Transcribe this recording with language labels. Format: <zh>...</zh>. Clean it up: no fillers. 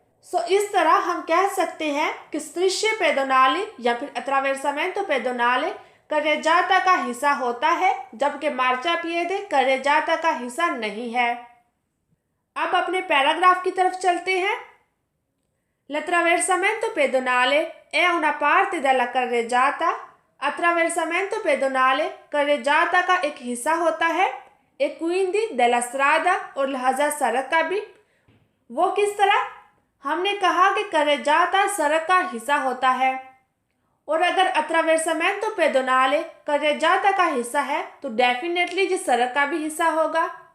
<hi>सो इस तरह हम कह सकते हैं कि strisce pedonali या फिर attraversamento pedonale carreggiata का हिस्सा होता है, जबकि मार्चापिएदे carreggiata का हिस्सा नहीं है। अब अपने पैराग्राफ की तरफ चलते हैं।</hi> <it>l'attraversamento pedonale è una parte della carreggiata।</it> <hi>attraversamento pedonale carreggiata का एक हिस्सा होता है,</hi> <it>e quindi della strada,</it> <hi>और लिहाजा सड़क का भी। वो किस तरह? हमने कहा कि carreggiata सड़क का हिस्सा होता है, और अगर attraversamento pedonale carreggiata का हिस्सा है तो डेफिनेटली ये सड़क का भी हिस्सा होगा।</hi>